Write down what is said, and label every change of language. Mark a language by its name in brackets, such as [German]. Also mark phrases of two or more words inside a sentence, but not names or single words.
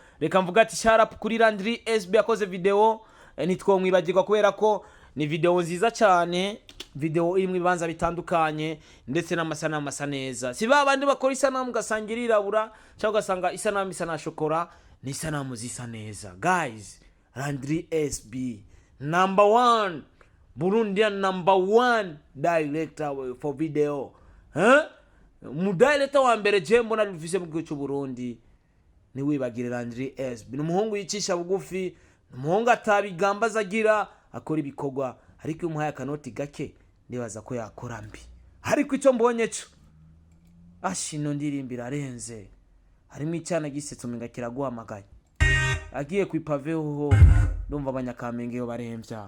[Rundi] Reka mvuga ati sharap kuri Landry SB Akoze video, nitwomwibagirwa kubera ko ni video nziza cyane, video irimo ibibanza bitandukanye ndetse n'amasanamu asa neza. Si babandi bakora isanamu gasangira irabura cyangwa gasanga isanamu isa na shokora, ni isanamu zisa neza guys. [English] Landry SB number 1 Burundian number 1 director for video. [Rundi] Mu director wa mbere je mbona rufise mu gihugu cy'u Burundi ni wibagire Landry SB. Numuhungu yicisha bugufi, numuhungu atabigamba zagira, akora ibikogwa, ariko umuhaye akanoti gake ndibaza ko yakora mbi. Ariko icyo mbonye cyo ashino ndirimbira arenze, harimo icyana gisetso menga kiraguhamagaye, agiye kwipave ho ndumva abanyakamenge yo baremvya.